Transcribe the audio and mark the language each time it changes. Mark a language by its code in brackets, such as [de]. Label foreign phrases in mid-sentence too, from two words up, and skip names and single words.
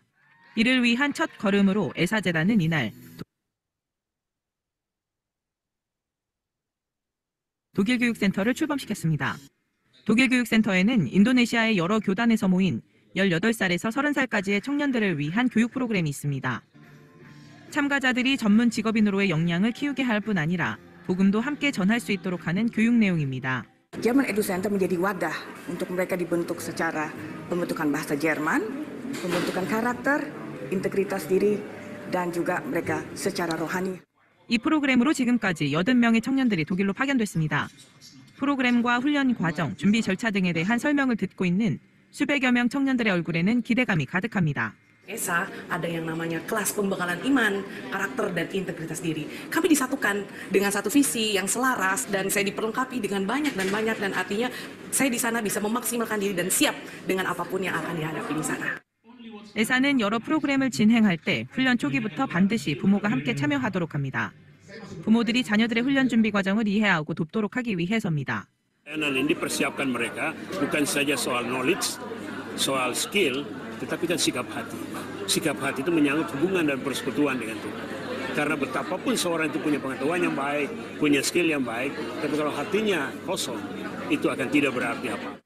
[ko] 이를 위한 첫 걸음으로 에사재단은 이날 독일 교육센터를 출범시켰습니다. 독일 교육센터에는 인도네시아의 여러 교단에서 모인 18살에서 30살까지의 청년들을 위한 교육 프로그램이 있습니다. 참가자들이 전문 직업인으로의 역량을 키우게 할 뿐 아니라 복음도 함께 전할 수 있도록 하는 교육 내용입니다. [id] German Edu Center menjadi wadah untuk mereka dibentuk secara pembentukan bahasa Jerman, pembentukan karakter, integritas diri, dan juga mereka secara rohani. [ko] 이 프로그램으로 지금까지 80명의 청년들이 독일로 파견됐습니다. 프로그램과 훈련 과정, 준비 절차 등에 대한 설명을 듣고 있는 수백여 명 청년들의 얼굴에는 기대감이 가득합니다. [id] ESA ada yang namanya kelas pembekalan iman, karakter, dan integritas diri. Kami disatukan dengan satu visi yang selaras dan saya diperlengkapi dengan banyak dan artinya saya di sana bisa memaksimalkan diri dan siap dengan apapun yang akan dihadapi di sana. [ko] 에사는 여러 프로그램을 진행할 때 훈련 초기부터 반드시 부모가 함께 참여하도록 합니다. 부모들이 자녀들의 훈련 준비 과정을 이해하고 돕도록 하기 위해서입니다. [id] Ini dipersiapkan mereka bukan saja soal knowledge, soal skill, tetapi kan sikap hati. Sikap hati itu menyangkut hubungan dan persekutuan dengan Tuhan. Karena betapapun seorang itu punya pengetahuan yang baik, punya skill yang baik, tapi kalau hatinya kosong, itu akan tidak berarti apa.